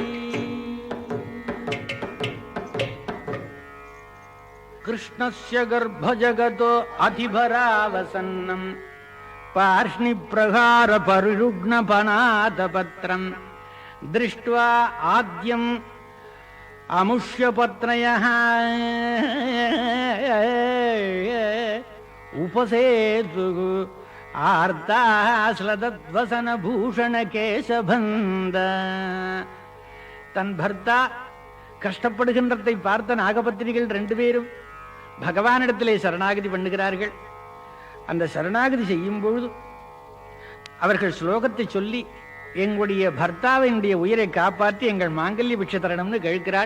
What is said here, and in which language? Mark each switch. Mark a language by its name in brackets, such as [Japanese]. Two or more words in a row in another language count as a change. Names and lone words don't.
[Sanskrit] कृष्णस्य गर्भजगतो अधिभरावसन्नं पार्ष्णिप्रहार परिरुग्णपनादपत्रं दृष्ट्वा आद्यम् अमुष्यपत्रयः उपसेतुः आर्ताश्लथद्वसनभूषणकेशबन्ध [Tamil] தன் பர்த்தா கஷ்டப்படுகின்றதை பார்த்த நாகபத்தினிகள் 2 பேரும் பகவானிடத்திலே சரணாகதி பண்ணுகிறார்கள். அந்த சரணாகதி செய்யும் பொழுது அவர்கள் ஸ்லோகத்தை சொல்லி எங்களுடைய பர்த்தாவினுடைய உயிரை காப்பாற்றி எங்கள் மாங்கல்ய பிட்சை தரணும்னு கேட்கிறாள்.